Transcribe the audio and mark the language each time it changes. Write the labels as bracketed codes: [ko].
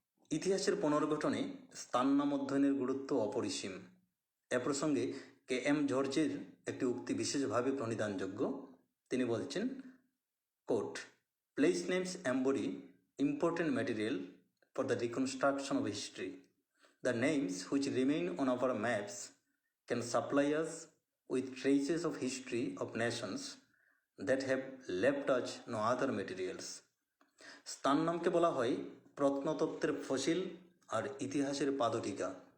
[bn] ইতিহাসের পুনর্গঠনে স্থান নাম অধ্যয়নের গুরুত্ব অপরিসীম। এ প্রসঙ্গে K.M. জর্জের একটি উক্তি বিশেষভাবে প্রণিধানযোগ্য। তিনি বলছেন, coat, [en] Place names embody important material for the reconstruction of history. The names which remain on our maps can supply us with traces of history of nations that have left us no other materials. [bn] স্থান নামকে বলা হয় প্রত্নতত্ত্বের fossil আর ইতিহাসের পাদটিকা।